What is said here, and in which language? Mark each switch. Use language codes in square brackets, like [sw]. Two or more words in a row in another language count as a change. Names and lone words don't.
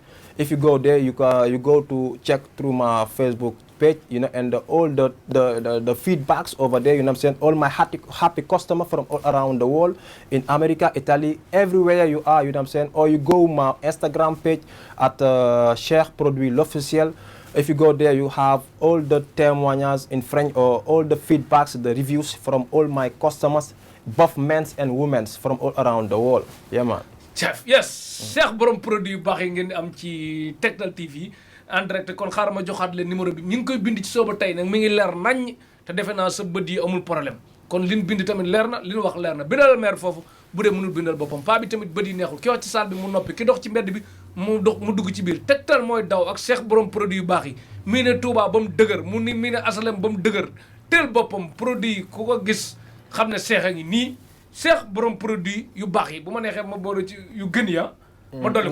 [en] If you go there, you go to check through my Facebook page, you know, and all the feedbacks over there, you know what I'm saying, all my happy customer from all around the world, in America, Italy, everywhere you are, you know what I'm saying, or you go my Instagram page at Cheikh Produit l'officiel. If you go there, you have all the témoignages in French or all the feedbacks, the reviews from all my customers, both men's and women's from all around the world. Yeah, man. Chef, yes. [wo] Cheikh Borom Produit yu baax yi ngeen am ci Tektal TV [fr] en direct [wo] kon xaaral ma joxaat leen numéro bi ñu ngi koy bind ci sooba tey nag mi ngi leer naññ te defe naa sa bët yi amul problème kon liñ bind tamit leer na li ñu wax leer na bindal maire foofu bu dee mënul bindal boppam paa bi tamit bët yi neexul ki wax ci salle bi mu noppi ki dox ci mbedd bi mu dugg ci biir Tektal mooy daw ak Cheikh Borom Produit yu baax yi mii ne Touba ba mu dëgër mii ne Asalem ba mu dëgër teel boppam produit yi ku ko gis xam ne Cheikh a ngi nii Cheikh Borom Produit yu baax yi bu ma neexee ma boole ci yu gën ya ma dolli ko